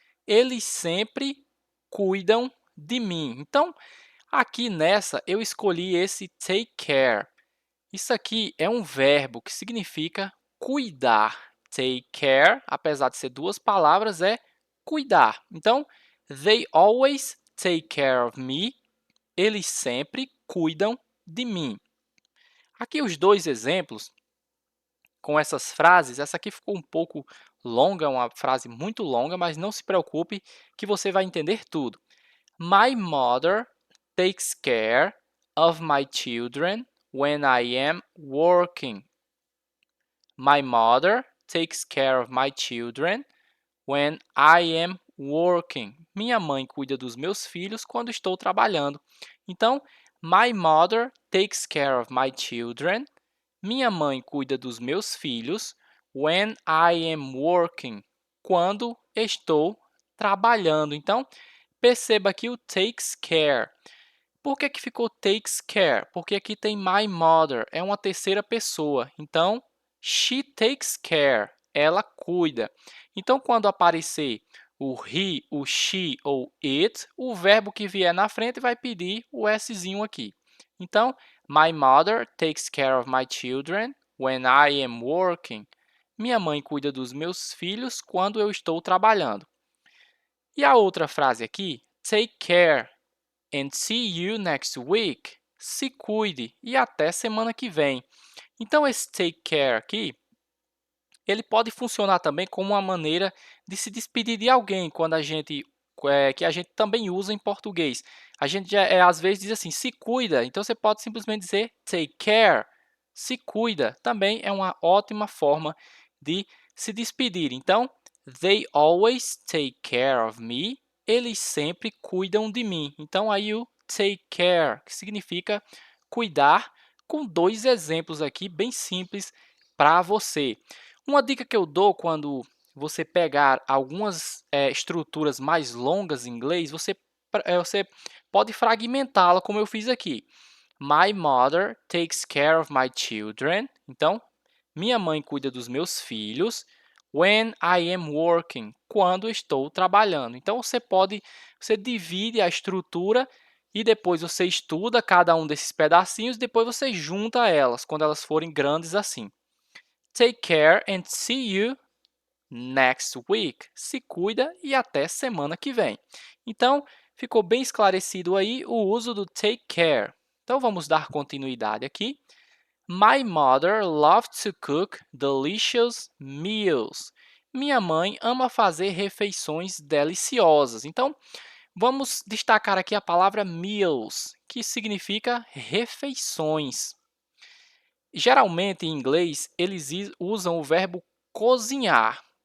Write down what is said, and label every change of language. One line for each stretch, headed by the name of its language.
Portuguese: Eles sempre cuidam de mim. Então, aqui nessa, eu escolhi esse take care. Isso aqui é um verbo que significa cuidar. Take care, apesar de ser duas palavras, é cuidar.
English: Então, they always take care of me.
Portuguese: Eles sempre cuidam de mim. Aqui os dois exemplos com essas frases. Essa aqui ficou um pouco longa, uma frase muito longa, mas não se preocupe que você vai entender tudo.
English: My mother takes care of my children when I am working. My mother takes care of my children when I am working.
Portuguese: Minha mãe cuida dos meus filhos quando estou trabalhando.
English: Então, my mother takes care of my children.
Portuguese: Minha mãe cuida dos meus filhos
English: when I am working.
Portuguese: Quando estou trabalhando. Então, perceba aqui o takes care. Por que ficou takes care? Porque aqui tem my mother, é uma terceira pessoa. Então,
English: she takes care,
Portuguese: ela cuida. Então, quando aparecer o he, o she ou it, o verbo que vier na frente vai pedir o szinho aqui.
English: Então, my mother takes care of my children when I am working.
Portuguese: Minha mãe cuida dos meus filhos quando eu estou trabalhando. E a outra frase aqui,
English: take care and see you next week.
Portuguese: Se cuide e até semana que vem. Então, esse take care aqui, ele pode funcionar também como uma maneira de se despedir de alguém, quando que a gente também usa em português. A gente às vezes diz assim, se cuida. Então, você pode simplesmente dizer take care, se cuida. Também é uma ótima forma de se despedir. Então,
English: they always take care of me.
Portuguese: eles sempre cuidam de mim. Então, aí o take care, que significa cuidar, com dois exemplos aqui bem simples para você. Uma dica que eu dou quando você pegar algumas estruturas mais longas em inglês, você pode fragmentá-la, como eu fiz aqui.
English: My mother takes care of my children.
Portuguese: Então, minha mãe cuida dos meus filhos.
English: When I am working,
Portuguese: quando estou trabalhando. Então, você divide a estrutura e depois você estuda cada um desses pedacinhos, depois você junta elas quando elas forem grandes assim.
English: Take care and see you next week.
Portuguese: Se cuida e até semana que vem. Então, ficou bem esclarecido aí o uso do take care. Então, vamos dar continuidade aqui.
English: My mother loves to cook delicious meals.
Portuguese: Minha mãe ama fazer refeições deliciosas. Então, vamos destacar aqui a palavra meals, que significa refeições. Geralmente, em inglês, eles usam o verbo cozinhar.